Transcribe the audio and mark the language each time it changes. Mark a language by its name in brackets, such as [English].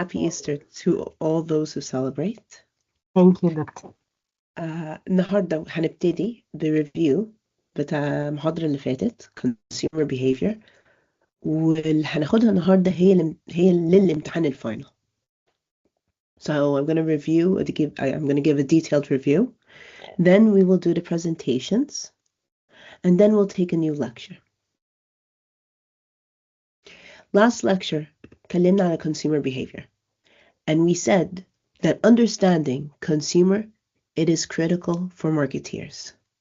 [English] happy Easter to all those who celebrate. Thank you, doctor. [Arabic] النهاردة هنبتدي بريفيو بتاع المحاضرة اللي فاتت consumer behavior، واللي هناخدها النهاردة هي للامتحان الفاينل. [English] So I'm going to give a detailed review. Then we will do the presentations, and then we'll take a new lecture. Last lecture, [Arabic] اتكلمنا على [English] consumer behavior, and we said that understanding consumer, it is critical for marketeers.